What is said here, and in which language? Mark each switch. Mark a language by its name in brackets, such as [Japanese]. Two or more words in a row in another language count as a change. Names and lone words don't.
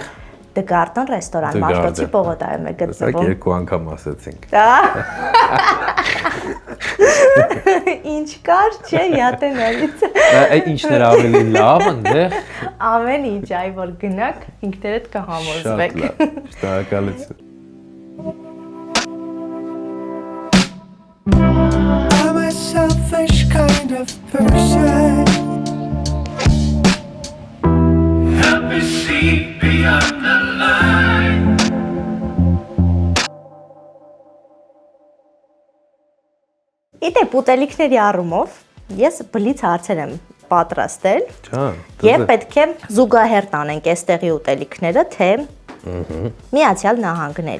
[Armenian] The Garden ռեստորան, Մաշտոցի պողոտայում է գտնվում։ Սա երկու անգամ ասեցինք։ Ինչ կար, չէ, յատե նորից։ Այդ ինչն էր ավելի լավ այնտեղ։ Ամեն ինչ, այ որ գնաք, ինքներդ կհամոզվեք։ Շատ լավ, շնորհակալություն։ [English] I'm a selfish kind of person. Help me see beyond the line. [Armenian] Իդեպ ուտելիքների առումով ես բլից հարցեր եմ պատրաստել Ջան, եւ պետք է զուգահեռ տանենք այստեղի ուտելիքները թե Միացյալ Նահանգների։